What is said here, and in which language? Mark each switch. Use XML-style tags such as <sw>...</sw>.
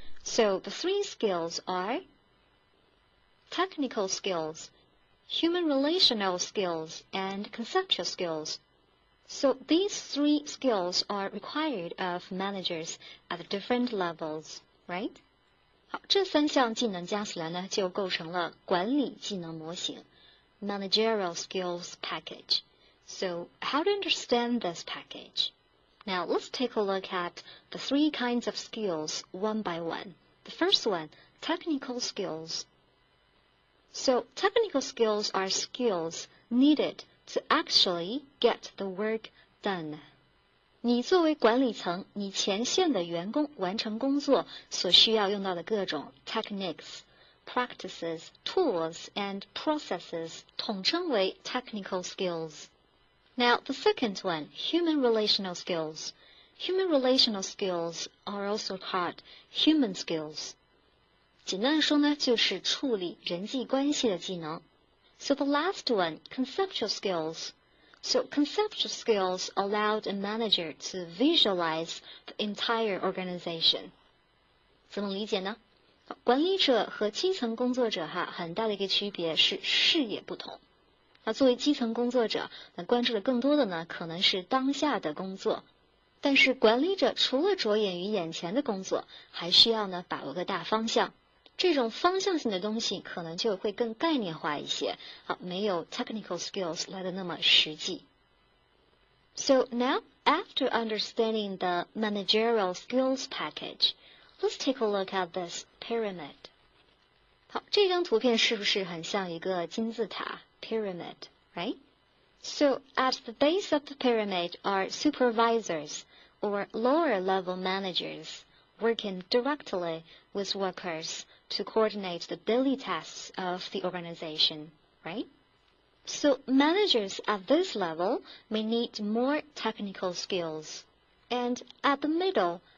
<en>So, the three skills are technical skills, human relational skills, and conceptual skills. So, these three skills are required of managers at different levels, right?</en> <zh>好，这三项技能加起来呢，就构成了管理技能模型 managerial skills package.</zh> <en>So, how to understand this package? Now, let's take a look at the three kinds of skills one by one. The first one, technical skills. So, technical skills are skills needed to actually get the work done.</en> <zh>你作为管理层，你前线的员工完成工作所需要用到的各种</zh> <en>techniques, practices, tools, and processes</en> <zh>统称为 technical skills.</zh> <en>Now, the second one, human relational skills. Human relational skills are also called human skills.</en> <zh>简单的说呢，就是处理人际关系的技能。</zh> <en>So the last one, conceptual skills. So conceptual skills allowed a manager to visualize the entire organization.</en> <zh>怎么理解呢？管理者和基层工作者很大的一个区别是视野不同。作为基层工作者，关注的更多的呢，可能是当下的工作。但是管理者除了着眼于眼前的工作，还需要呢把握个大方向。这种方向性的东西可能就会更概念化一些，没有 technical skills 来的那么实际。</zh> <en>So now, after understanding the managerial skills package, let's take a look at this pyramid.</en> <zh>好，这张图片是不是很像一个金字塔</zh> <en>pyramid, right? So at the base of the pyramid are supervisors or lower level managers working directly with workers to coordinate the daily tasks of the organization, right? So managers at this level may need more technical skills. And at the middle</en>